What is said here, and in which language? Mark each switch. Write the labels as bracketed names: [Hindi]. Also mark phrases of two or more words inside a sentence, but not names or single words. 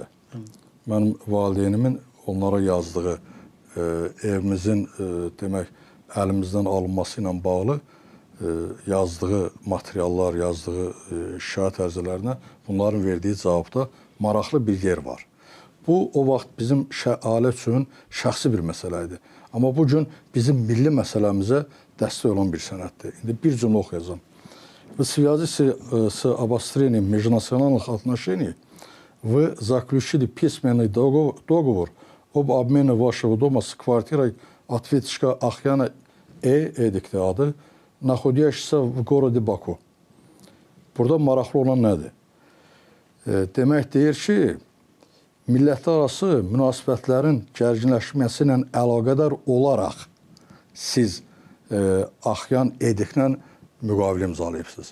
[Azerbaijani] Mənim valideynimin onlara yazdığı evimizin demək əlimizdən alınması ilə bağlı yazdığı materiallar, yazdığı şikayət ərizələrinə bunların verdiyi cavabda maraqlı bir yer var. Bu, o vaxt bizim ailə üçün şəxsi bir məsələ idi. Amma bugün bizim milli məsələmizə dəstək olan bir sənətdir. İndi bir cümlə oxuyacağım. [Russian] В связи с обострением межнациональных отношений вы заключили письменный договор об обмене вашего дома с квартирой ответчика Ахьяна Эдik'ti adı, находящийся в городе Baku. [Azerbaijani] Burada maraqlı olan nədir? Demək deyir ki, millətlərarası münasibətlərin gərginləşməsi ilə əlaqədar olaraq siz Axyan Edik'lə müqavilə imzalayıbsınız.